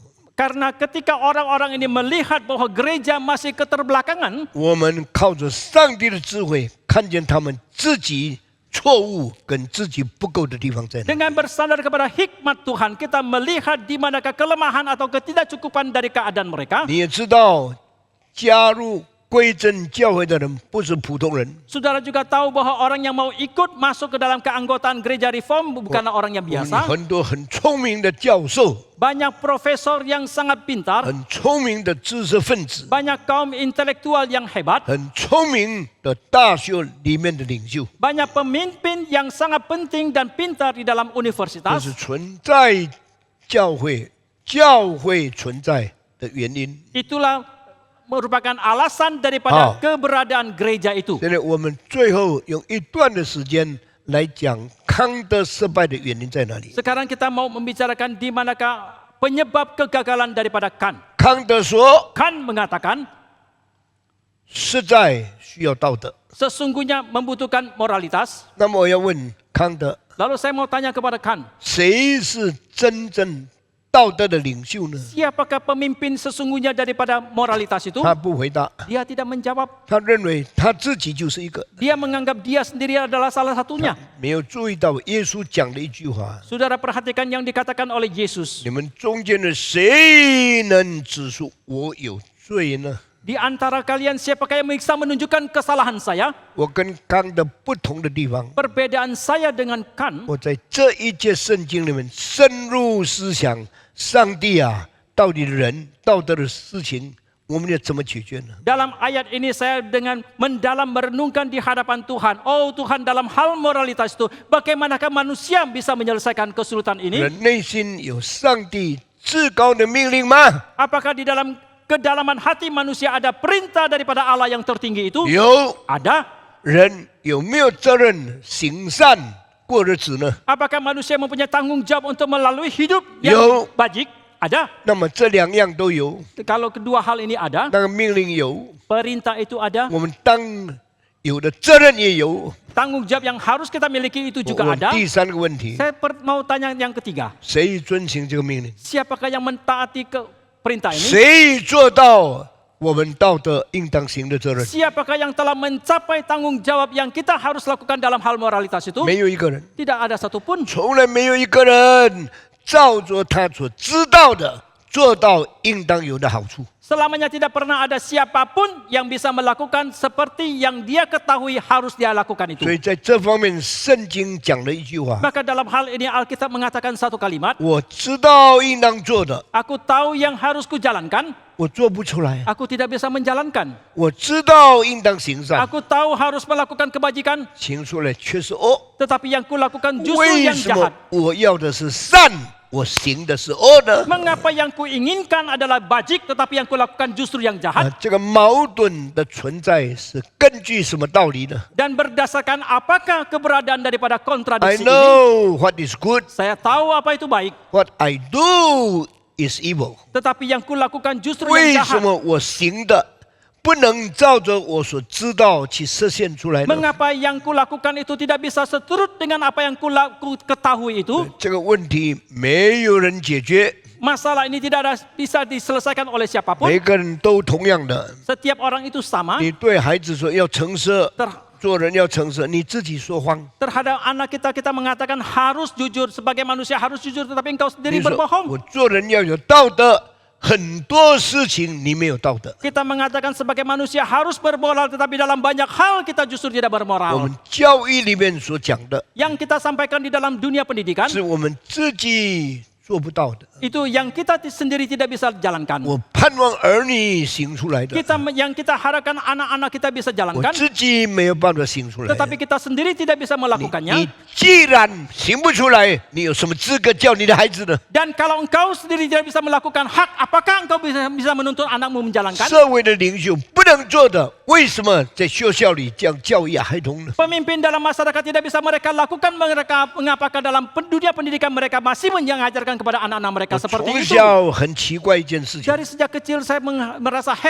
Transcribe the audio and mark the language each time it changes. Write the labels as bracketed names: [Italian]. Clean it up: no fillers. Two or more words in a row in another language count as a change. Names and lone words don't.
[Indonesian] Karena ketika orang-orang ini melihat bahwa gereja masih keterbelakangan, [Chinese] 我们靠着上帝的智慧，看见他们自己错误跟自己不够的地方在哪。 [Indonesian] dengan bersandar kepada hikmat Tuhan, kita melihat di manakah kelemahan atau ketidakcukupan dari keadaan mereka. [Chinese] 你也知道，加入归正教会的人不是普通人， [Indonesian] Saudara juga tahu bahwa orang yang mau ikut masuk ke dalam keanggotaan gereja reform bukanlah orang yang biasa. [Chinese] 很多很聪明的教授， [Indonesian] Banyak profesor yang sangat pintar, [Chinese] 很聪明的知识分子， [Indonesian] banyak kaum intelektual yang hebat, [Chinese] 很聪明的大学里面的领袖， [Indonesian] banyak pemimpin yang sangat penting dan pintar di dalam [Chinese] 这 [Indonesian] universitas. [Chinese] 是存在教会存在的原因。 [Indonesian] Itulah merupakan alasan daripada Oh. keberadaan gereja itu. [Chinese] 现在我们最后用一段的时间来讲康德失败的原因在哪里？ [Indonesian] Sekarang kita mau membicarakan di manakah penyebab kegagalan daripada Kant. [Chinese] 康德说， [Indonesian] Kant mengatakan [Chinese] 实在需要道德。 [Indonesian] sesungguhnya membutuhkan moralitas. [Chinese] 那么我要问康德， [Indonesian] Lalu saya mau tanya kepada Kant, [Chinese] 谁是真正道德的领袖呢？ [Indonesian] siapakah pemimpin sesungguhnya daripada moralitas itu? [Chinese] 他不回答， [Indonesian] Dia tidak menjawab. [Chinese] 他认为他自己就是一个。 [Indonesian] Dia menganggap dia sendiri adalah salah satunya. [Chinese] 没有注意到耶稣讲的一句话： [Indonesian] Saudara perhatikan yang dikatakan oleh Yesus. [Chinese] 你们中间的谁能指出我有罪呢？ [Indonesian] Di antara kalian siapakah yang bisa menunjukkan kesalahan saya? [Chinese] 我跟康德不同的地方， [Indonesian] Perbedaan saya dengan Kant, [Chinese] 我在这一节圣经里面深入思想，上帝啊，到底人道德的事情，我们要怎么解决呢？ [Indonesian] dalam ayat ini saya dengan mendalam merenungkan di hadapan Tuhan. Oh Tuhan, dalam hal moralitas itu, bagaimanakah manusia bisa menyelesaikan kesulitan ini? [Chinese] 人内心有上帝至高的命令吗？ [Indonesian] Apakah di dalam kedalaman hati manusia ada perintah daripada Allah yang tertinggi itu? [Chinese] 有。 [Indonesian] Ada. [Chinese] 人有没有责任行善过日子呢？ [Indonesian] Apakah manusia mempunyai tanggung jawab untuk melalui hidup Yo. yang bajik? Ada. [Chinese] 那么这两样都有， [Indonesian] Kalau kedua hal ini ada, [Chinese] 那个命令有， [Indonesian] perintah itu ada, [Chinese] 我们当有的责任也有。 [Indonesian] tanggung jawab yang harus kita miliki itu [Chinese] 我 [Indonesian] juga [Chinese] 问 [Indonesian] ada. [Chinese] 第三个问题， [Indonesian] Saya mau tanya yang ketiga. [Chinese] 谁遵行这个命令？ [Indonesian] Siapakah yang mentaati ke perintah ini? [Chinese] 谁做到我们道德应当行的责任？ [Indonesian] Siapakah yang telah mencapai tanggung jawab yang kita harus lakukan dalam hal moralitas itu? [Chinese] 没有一个人， [Indonesian] Tidak ada satupun. [Chinese] 从来没有一个人照着他所知道的做到应当有的好处。 [Indonesian] Selamanya tidak pernah ada siapapun yang bisa melakukan seperti yang dia ketahui harus dia lakukan itu. [Chinese] 所以在这方面，圣经讲了一句话： [Indonesian] Maka dalam hal ini Alkitab mengatakan satu kalimat, [Chinese] 我知道应当做的， [Indonesian] aku tahu yang harus kujalankan, [Chinese] 我做不出来； [Indonesian] aku tidak bisa menjalankan. [Chinese] 我知道应当行善， [Indonesian] Aku tahu harus melakukan kebajikan, [Chinese] 行出来却是恶。 [Indonesian] tetapi yang kulakukan justru [Chinese] 为 [Indonesian] yang [Chinese] 什么 [Indonesian] jahat. [Chinese] 我要的是善，我行的是恶呢？ [Indonesian] Mengapa yang kuinginkan adalah bajik, tetapi yang kulakukan justru yang jahat? [Chinese] 这个矛盾的存在是根据什么道理呢 [Indonesian] Dan berdasarkan apakah keberadaan daripada [English] ？I [Indonesian] kontradiksi ini? [English] know what is good, [Indonesian] Saya tahu apa itu baik, [English] what I do is evil。 [Indonesian] tetapi yang kulakukan justru [Chinese] 为 [Indonesian] yang [Chinese] 什 [Indonesian] jahat. [Chinese] 么我行的不能照着我所知道去实现出来呢？ [Indonesian] Mengapa yang kulakukan itu tidak bisa seturut dengan apa yang ku ketahui itu? [Chinese] 这个问题没有人解决， [Indonesian] Masalah ini tidak ada bisa diselesaikan oleh siapapun. [Chinese] 每个人都同样的。 [Indonesian] Setiap orang itu sama [Chinese] 你对孩子说要诚实， [Indonesian] ter- [Chinese] 做人要诚实，你自己说谎。 [Indonesian] terhadap anak kita. Kita mengatakan harus jujur, sebagai manusia harus jujur, tetapi engkau sendiri [Chinese] 你说 [Indonesian] berbohong. [Chinese] 我做人要有道德，很多事情你没有道德。 [Indonesian] Kita mengatakan sebagai manusia harus bermoral, tetapi dalam banyak hal kita justru tidak [Chinese] 我 [Indonesian] bermoral. [Chinese] 们教育里面所讲的， [Indonesian] Yang kita sampaikan di dalam dunia pendidikan, [Chinese] 是我们自己做不到的。 [Indonesian] itu yang kita sendiri tidak bisa jalankan. [Chinese] 我盼望儿女行出来的， [Indonesian] Yang kita harapkan anak-anak kita bisa [Chinese] 我 [Indonesian] jalankan, [Chinese] 自己没有办法行出来。 [Indonesian] tetapi kita sendiri tidak bisa [Chinese] 你 [Indonesian] melakukannya. [Chinese] 既然行不出来，你有什么资格教你的孩子呢？ [Indonesian] Dan kalau engkau sendiri tidak bisa melakukan hak, apakah engkau bisa menuntut anakmu menjalankan? [Chinese] 社会的领袖不能做的，为什么在学校里这样教育孩童呢？ [Indonesian] Pemimpin dalam masyarakat tidak bisa mereka lakukan, mengapakah dalam dunia pendidikan mereka masih mengajarkan kepada anak-anak mereka [Chinese] 我 [Indonesian] seperti [Chinese] 从 [Indonesian] itu? [Chinese] 小很奇怪一件事情， [Indonesian] Dari sejak kecil saya merasa heran